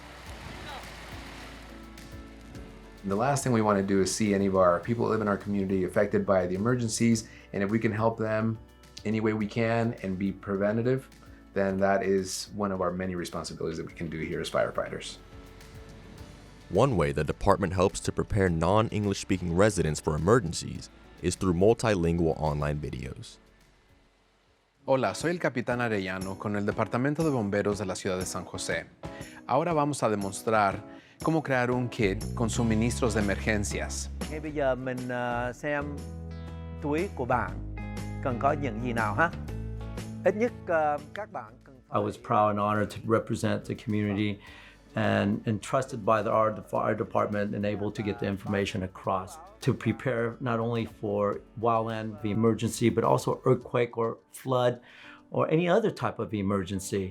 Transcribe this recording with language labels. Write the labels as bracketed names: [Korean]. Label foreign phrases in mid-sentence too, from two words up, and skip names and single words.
[English] And the last thing we want to do is see any of our people that live in our community affected by the emergencies, and if we can help them any way we can and be preventative, then that is one of our many responsibilities that we can do here as firefighters. One way the department helps to prepare non-English speaking residents for emergencies is through multilingual online videos. [Spanish] Hola, soy el Capitán Arellano con el Departamento de Bomberos de la Ciudad de San José. Ahora vamos a demostrar cómo crear un kit con suministros de emergencias. [Vietnamese] Ngay bây giờ mình xem túi của bạn cần có những gì nào ha? Ít nhất các bạn cần. [English] I was proud and honored to represent the community and trusted by the fire department and able to get the information across to prepare not only for wildland the emergency, but also earthquake or flood or any other type of emergency.